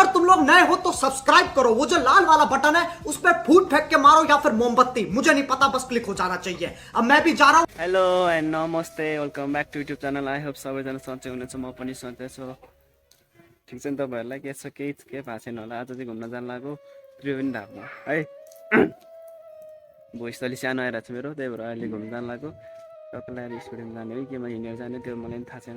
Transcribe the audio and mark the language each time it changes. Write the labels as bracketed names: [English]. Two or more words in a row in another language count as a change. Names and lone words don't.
[Hindi] लोग नए हो तो सब्सक्राइब करो, वो जो लाल वाला बटन है उस पर फूट फेंक के मारो या फिर मोमबत्ती, मुझे नहीं पता, बस क्लिक हो जाना चाहिए। अब मैं भी जा रहा हूँ। [English] hello and [Nepali] नमस्ते, [English] welcome back to YouTube channel. I hope [Nepali] सबैजना सन्चै हुनुहुन्छ, म पनि सन्चै छु। ठिक छ नि तपाईँहरूलाई? के छ, केही भएको छैन होला। आज चाहिँ घुम्न जानु लाग्यो त्रिवेणी धाममा है। भोइस त अलिक सानो आइरहेको छ मेरो, त्यही भएर अहिले घुम्न जानु लाग्यो। टक्क लगाएर स्कुटीमा जाने हो कि म हिँडेर जाने त्यो मलाई पनि थाहा छैन।